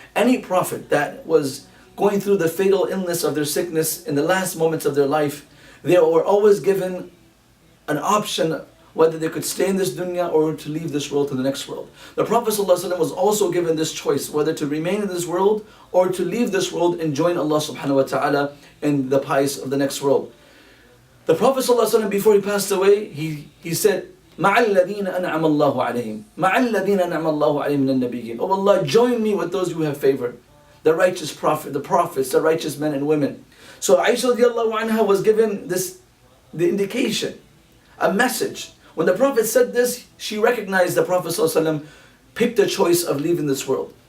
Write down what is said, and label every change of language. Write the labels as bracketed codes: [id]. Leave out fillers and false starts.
[en] Any prophet that was going through the fatal illness of their sickness in the last moments of their life, they were always given an option whether they could stay in this dunya or to leave this world to the next world. The Prophet ﷺ was also given this choice, whether to remain in this world or to leave this world and join Allah subhanahu wa ta'ala in the pious of the next world. The Prophet ﷺ, before he passed away, he said, [ar] مَعَ الَّذِينَ أَنْعَمَ اللَّهُ عَلَيْهِمْ مَعَ الَّذِينَ أَنْعَمَ اللَّهُ عَلَيْهِمْ مِنَ النَّبِيِّينَ. [en] Oh Allah, join me with those you have favored, the righteous prophet, the prophets, the righteous men and women. So Aisha radiallahu anha was given the indication, a message. When the Prophet said this, she recognized the Prophet ﷺ picked the choice of leaving this world.